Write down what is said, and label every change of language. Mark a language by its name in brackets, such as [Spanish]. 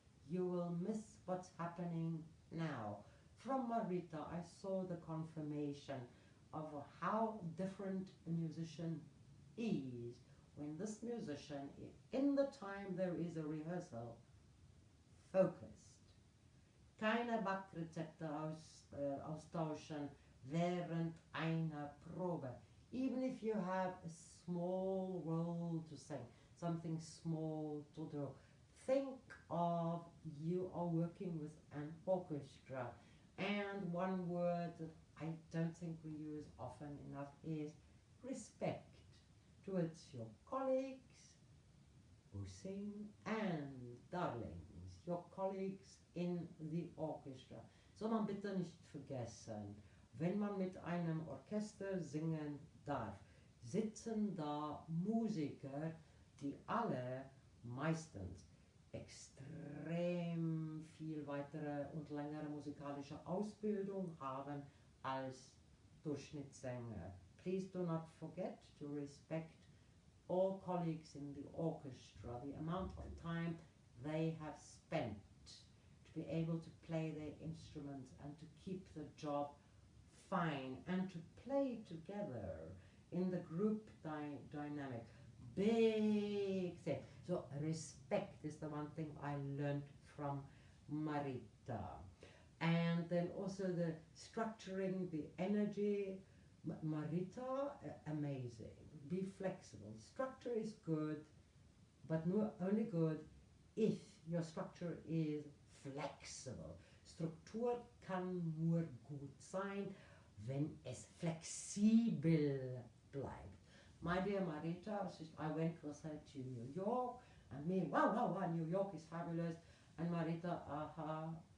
[English] You will miss what's happening now. From Marita, I saw the confirmation of how different a musician is when this musician, in the time there is a rehearsal, focused. [German] Keine Backrezepte austauschen während einer Probe. [English] Even if you have a small role to sing, something small to do, think of you are working with an orchestra. And one word that I don't think we use often enough is respect towards your colleagues who sing and darlings, your colleagues in the orchestra. [German] Soll man bitte nicht vergessen, wenn man mit einem Orchester singen darf, sitzen da Musiker, die alle meistens extrem viel weitere und längere musikalische Ausbildung haben als Durchschnittssänger. [English] Please do not forget to respect all colleagues in the orchestra, the amount of time they have spent to be able to play their instruments and to keep the job fine and to play together in the group dynamic. Big thing. So respect is the one thing I learned from Marita. And then also the structuring, the energy. Marita, amazing. Be flexible. Structure is good, but only good if your structure is flexible. [German] Struktur kann nur gut sein, wenn es flexibel bleibt. [English] My dear Marita, I went with her to New York, and me, wow, New York is fabulous. And Marita, aha.